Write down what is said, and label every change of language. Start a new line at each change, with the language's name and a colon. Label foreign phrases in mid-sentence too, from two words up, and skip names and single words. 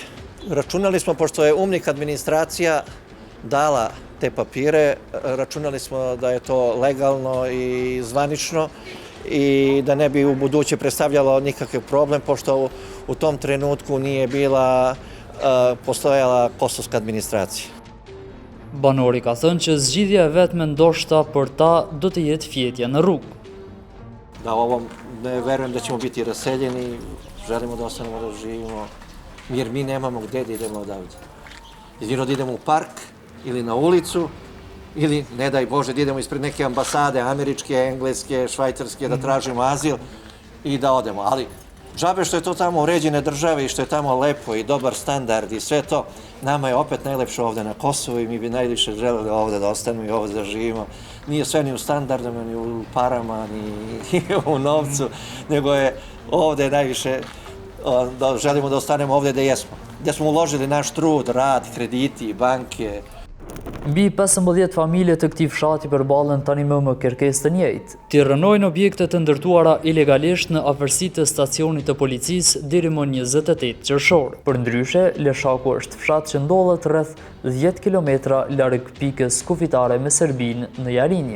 Serbian: Računali smo, pošto je UMNIK administracija dala te papire, računali smo da je to legalno i zvanično i da ne bi u buduće predstavljalo nikakav problem, pošto u tom trenutku nije postojala kosovska administracija.
Albanian: Banori ka thënë që zgjidhja e vetme ndoshta për ta do të jetë fjetja në rrugë.
Serbian: Da ovom ne verujem da ćemo biti raseljeni, želimo da ostanemo da živimo, jer mi nemamo gde da idemo odavde. Jedino da idemo u park ili na ulicu, ili ne daj Bože da idemo ispred neke ambasade, američke, engleske, švajcarske, da tražimo azil i da odemo. Ali džabe što je to tamo uređene države i što je tamo lepo i dobar standard i sve to, nama je opet najlepše ovde na Kosovu i mi bi najviše želeli ovde da ostanemo i ovde da živimo. Nije sve ni u standardima, ni u parama, ni u novcu, nego je ovde najviše da želimo da ostanemo ovde gde jesmo. Gde smo uložili naš trud, rad, krediti, banke.
Albanian: Mbi 15 familje të këtij fshati përballen tani më kërkesë të njëjtë. Të rënojnë objekte të ndërtuara ilegalisht në afërsi të stacionit të policisë deri më 28 qershor. Përndryshe, Leshaku është fshat që ndodhet rreth 10 kilometra larg pikës kufitare me Serbinë në Jarinje.